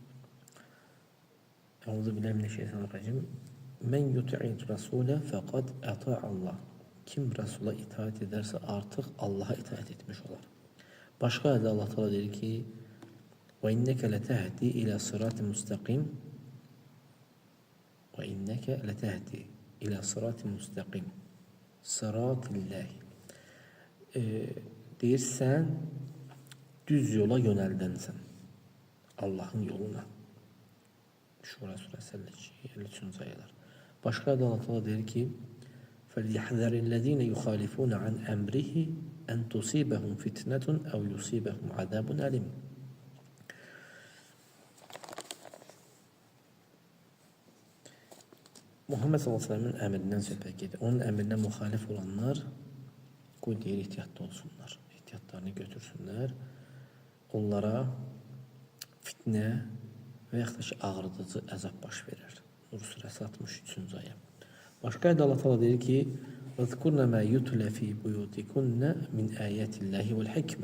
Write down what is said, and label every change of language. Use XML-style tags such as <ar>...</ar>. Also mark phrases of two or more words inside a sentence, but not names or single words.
<ar>أعوذ بالله من الشيطان الرجيم. من يطع الرسول فقد أطاع الله.</ar> <tr>Kim Resul'a itaat ederse artık Allah'a itaat etmiş olur. Başka ayette Allah Teala der ki:</tr> <ar>"وإنك لتهدي إلى صراط مستقيم." وإنك لتهدي إلى صراط مستقيم.</ar> <tr>Sıratillah.</tr> <az>Deyirsən, düz yola yönəldənsən.</az> <tr>Allah'ın yoluna. Şura suresi 53. ayələr.</tr> <az>Başqa ayədə Allah Teala der ki:</az> <ar>فَلْيَحْذَرِ الَّذ۪ينَ يُخَالِفُونَ عَنْ اَمْرِهِ اَنْ تُصِيبَهُمْ فِتْنَةٌ اَوْ يُصِيبَهُمْ عَذَابٌ أَلِيمٌ.</ar> <tr>Muhammed</tr> <ar>صلى الله عليه وسلم</ar> <tr>emrinden</tr> <az>söhbət gedir. Onun</az> <tr>emrine muhalif olanlar</tr> <az>qoy deyir ehtiyatlı olsunlar. Ehtiyatlarını götürsünlər. Onlara fitnə və yaxud da ki ağrıdıcı əzab baş verir. Nur suresi 63. ayə. Başqa ayədə Allah Teala deyir ki:</az> <ar>"واذكرن ما يتلى في بيوتكن من آيات الله والحكمة."</ar>